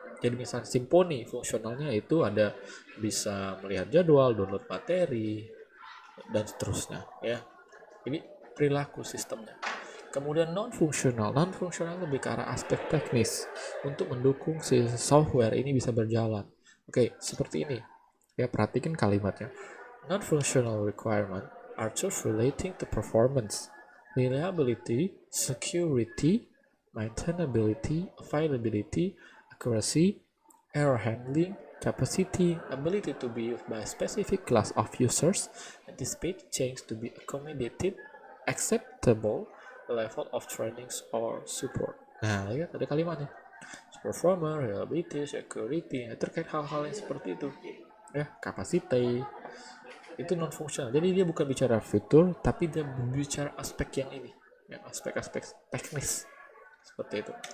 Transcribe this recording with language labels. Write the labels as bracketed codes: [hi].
[id] Jadi misalnya Symfony, fungsionalnya itu ada bisa melihat jadwal, download materi, dan seterusnya ya. Ini perilaku sistemnya. Kemudian non-fungsional lebih ke arah aspek teknis untuk mendukung si software ini bisa berjalan. Oke, seperti ini ya, perhatikan kalimatnya. [en] Non-functional requirement are tools relating to performance, reliability, security, maintainability, availability, accuracy, error handling, capacity, ability to be used by a specific class of users, anticipate change to be accommodated, acceptable level of trainings or support. [id] Nah, lihat ada kalimatnya. Performer, reliability, security, terkait hal-hal yang seperti itu. Ya, capacity, itu non fungsional. Jadi dia bukan bicara fitur, tapi dia berbicara aspek yang ini, ya, aspek-aspek teknis seperti itu.